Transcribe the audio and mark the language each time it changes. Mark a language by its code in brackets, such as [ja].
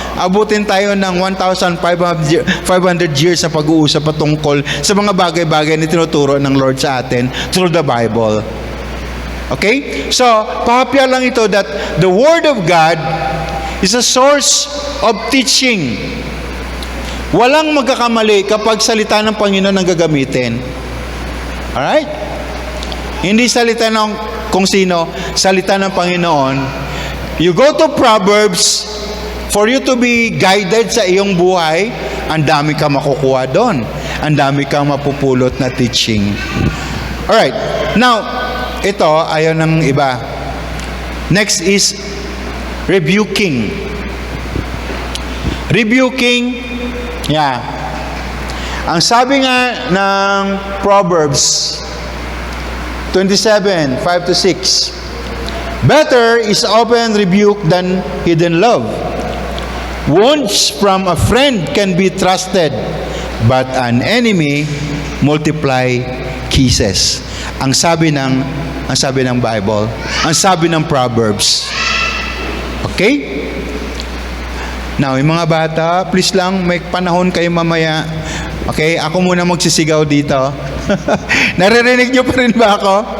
[tl] Abutin tayo ng 1,500 years sa pag-uusap patungkol sa mga bagay-bagay na tinuturo ng Lord sa atin through the Bible. Okay? [en] So, [tl] pahapya lang ito [en] that the Word of God is a source of teaching. [tl] Walang magkakamali kapag salita ng Panginoon ang gagamitin. Alright? Hindi salita ng kung sino, salita ng Panginoon. [en] You go to Proverbs, for you to be guided [tl] sa iyong buhay, ang dami kang makukuha doon. Ang dami kang mapupulot na teaching. Alright. Now, ito, ayaw ng iba. [en] Next is rebuking. Rebuking, yeah. [tl] Ang sabi nga ng [en] Proverbs 27, 5-6, better is open rebuke than hidden love. Wounds from a friend can be trusted, but an enemy multiply kisses. [tl] Ang sabi ng Bible, ang sabi ng Proverbs. Okay? Now, yung mga bata, please lang, may panahon kayo mamaya. Okay? Ako muna magsisigaw dito. Naririnig nyo pa rin ba ako?